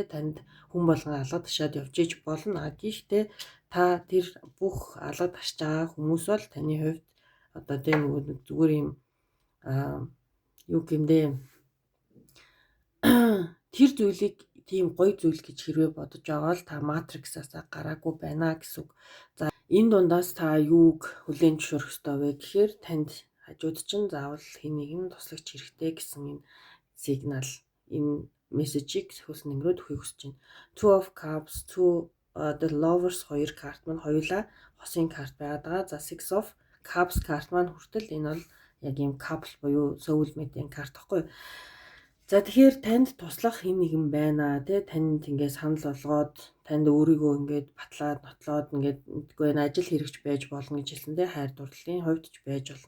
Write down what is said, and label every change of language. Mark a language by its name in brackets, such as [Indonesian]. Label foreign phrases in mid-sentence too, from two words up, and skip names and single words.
[Mongolian] Танд хүн болгон алга ташаад явж иж болно. Гэхдээ та тэр бүх алга ташж байгаа хүмүүс бол таны хувьд одоо тийм нөгөө зүгээр юм юу гэмдээ тэр зүйлийг тийм гоё зүйл гэж хэрвээ бодож байгаа л та матриксаас гараагүй байна гэсэн үг. За энэ дундаас та юуг хүлээн зөвшөөрөх ёстой вэ гэхээр танд хажууд чинь заавал хэн нэгэн туслагч хэрэгтэй гэсэн энэ сигнал, энэ мессежийг сахиус нэнгэрүүд өгөхийг хүсэж байна. [English] Two of Cups, the Lovers [Mongolian] хоёр карт маань хоёулаа хосын карт байгаад байгаа. За [English] Six of Cups [Mongolian] карт маань хүртэл энэ бол яг ийм couple буюу soulmate-ийн карт байхгүй. За тэгэхээр танд туслах хэн нэгэн байна те, танд ингээд санал болгоод танд өөрийгөө ингээд батлаад нотлоод ингээд үгүй ажил хэрэгч байж болно гэж хэлсэн те, хайр дурлалын хувьд ч байж болно.